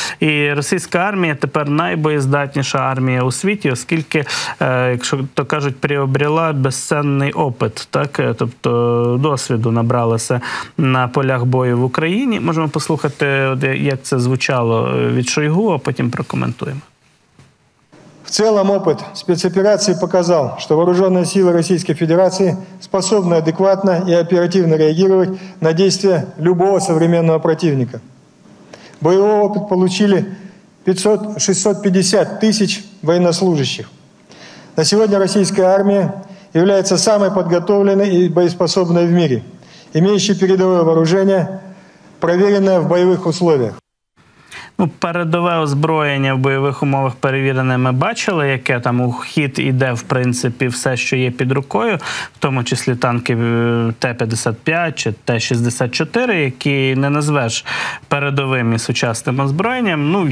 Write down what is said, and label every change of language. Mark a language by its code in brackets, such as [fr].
[uk] І російська армія тепер найбоєздатніша армія у світі, оскільки, якщо то кажуть, [ru] приобрела [uk] безцінний опит, так? Тобто досвіду набралася на полях бою в Україні. Можемо послухати, як це звучало від Шойгу, а потім прокоментуємо. [ru] В целом опыт спецоперации показал, что вооруженные силы Российской Федерации способны адекватно и оперативно реагировать на действия любого современного противника. Боевой опыт получили 650 тысяч военнослужащих. На сегодня российская армия является самой подготовленной и боеспособной в мире, имеющей передовое вооружение, проверенное в боевых условиях. [uk] Передове озброєння в бойових умовах перевірене ми бачили, яке там у хід іде, в принципі, все, що є під рукою, в тому числі танки Т-55 чи Т-64, які не назвеш передовим і сучасним озброєнням.